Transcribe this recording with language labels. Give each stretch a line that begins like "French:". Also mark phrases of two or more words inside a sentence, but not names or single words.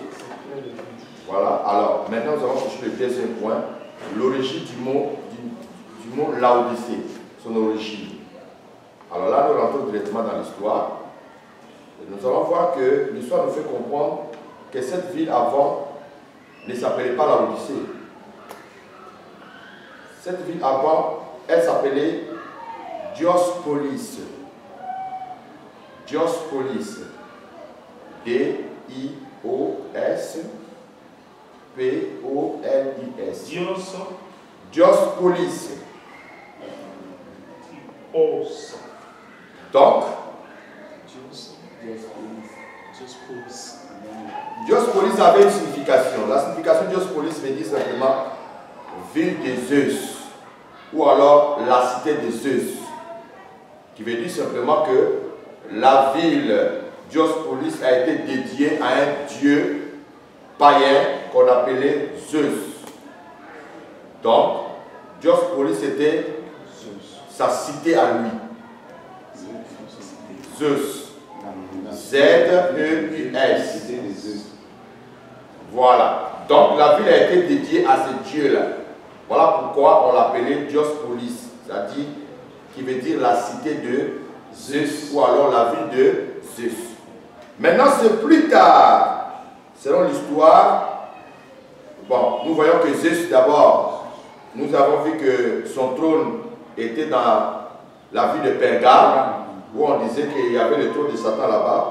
French: Voilà, alors maintenant nous allons toucher le deuxième point, l'origine du mot Laodicée, son origine. Alors là, nous rentrons directement dans l'histoire. Nous allons voir que l'histoire nous fait comprendre que cette ville avant ne s'appelait pas Laodicée. Cette ville avant, elle s'appelait Diospolis. Diospolis. D-I-O-S-P-O-L-I-S. Diospolis. Donc, Diospolis avait une signification. La signification de Diospolis veut dire simplement ville de Zeus, ou alors la cité de Zeus, qui veut dire simplement que la ville Diospolis a été dédiée à un dieu païen qu'on appelait Zeus. Donc, Diospolis était sa cité à lui. Zeus. Z-E-U-S. Voilà. Donc la ville a été dédiée à ce dieu-là. Voilà pourquoi on l'appelait Diospolis, c'est-à-dire qui veut dire la cité de Zeus, ou alors la ville de Zeus. Maintenant, c'est plus tard, selon l'histoire, bon, nous voyons que Zeus, d'abord, nous avons vu que son trône était dans la ville de Pergame, où on disait qu'il y avait le trône de Satan là-bas.